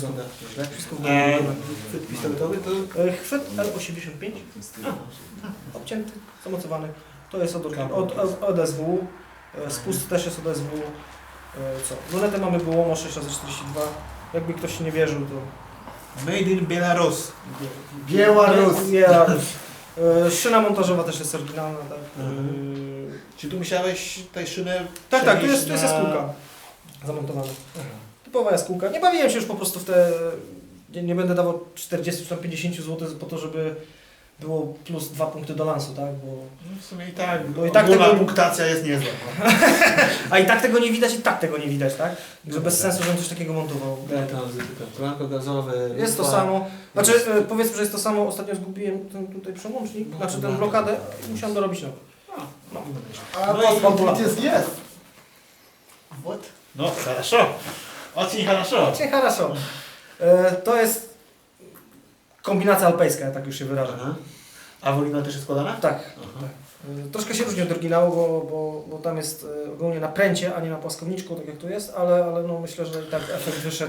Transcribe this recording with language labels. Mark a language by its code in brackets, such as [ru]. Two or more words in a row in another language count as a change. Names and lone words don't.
[pl] wygląda źle. Wszystko Chwyt pistoletowy to... Chwyt L85, obcięty, zamocowany. To jest od SWU. Spust też jest od SWU. Co? Lunetę mamy Gołomo 6x42. Jakby ktoś nie wierzył, to... [en] Made in Belarus. [pl] Białoruś. Szyna montażowa też jest oryginalna, tak? Czy tu musiałeś tej szynę... Tak, tu jest jaskółka zamontowana. Typowa jaskółka. Nie bawiłem się już po prostu w te... Nie będę dawał 40 czy tam 50 zł po to, żeby było plus 2 punkty do lansu, tak? Bo... No w sumie i tak, bo i tak ogólna tego... punktacja jest niezła. A i tak tego nie widać, i tak tego nie widać, tak? Że bez sensu, żebym coś takiego montował. Kolanko gazowe... Jest to samo. Znaczy, powiedzmy, że jest to samo. Ostatnio zgubiłem ten tutaj przełącznik, znaczy tę blokadę i musiałem dorobić nowy. А No [ru] паспорт есть? Вот. No, хорошо. Очень хорошо. Cię хорошо. [pl] To jest kombinacja alpejska, ja tak już się wyrażę. A w oryginale też jest składana? Tak. Aha. Troszkę się różni od oryginału, bo tam jest ogólnie na pręcie, a nie na płaskowniczku, tak jak tu jest, ale no myślę, że tak efekt wyszedł.